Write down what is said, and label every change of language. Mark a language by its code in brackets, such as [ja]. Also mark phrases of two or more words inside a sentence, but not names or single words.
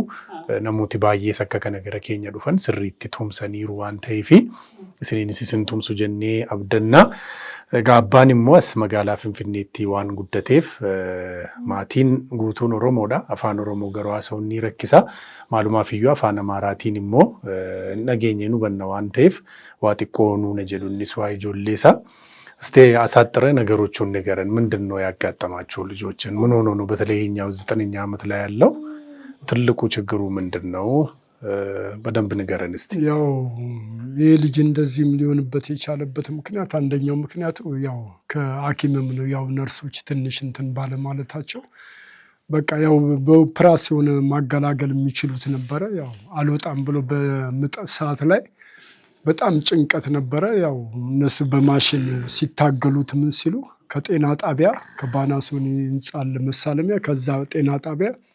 [om] Namooti baay'ees akka kana gara keenya dhufan sirriitti tumsaniiru waan ta'eef isiniinis isin tumsu jennee abdanna. Egaa abbaan immoo as magaalaa Finfinneetti waan guddateef maatiin guutuun Oromoodha. Afaan Oromoo garuu haasa'uun ni rakkisa. Maalumaaf iyyuu afaan Amaaraatiin immoo hin dhageenye nu banna waan ta'eef waa xiqqoo nuuna jedhu innis waa ijoolleesa. [am] እስቲ አሳጥረ ነገሮቹን ንገረን። ምንድነው ያጋጠማቸው ልጆችን? ምን ሆኖ ነው በተለይ እኛው 9ኛ ዓመት ላይ ያለው ትልቁ ችግሩ ምንድነው? በደንብ ንገረን እስቲ። ያው ይሄ ልጅ እንደዚህም ሊሆንበት የቻለበት ምክንያት አንደኛው ምክንያቱ ያው ከሐኪምም ነው። ያው ነርሶች ትንሽ እንትን ባለ ማለታቸው በቃ ያው በኦፕራሲዮን ማገላገል የሚችሉት ነበረ። ያው አልወጣም ብሎ በምጥ ሰዓት ላይ በጣም ጭንቀት ነበረ። ያው እነሱ በማሽን ሲታገሉት ምን ሲሉ ከጤና ጣቢያ ከባናሶኒ ህንጻል መሳለሚያ ከዛ ጤና ጣቢያ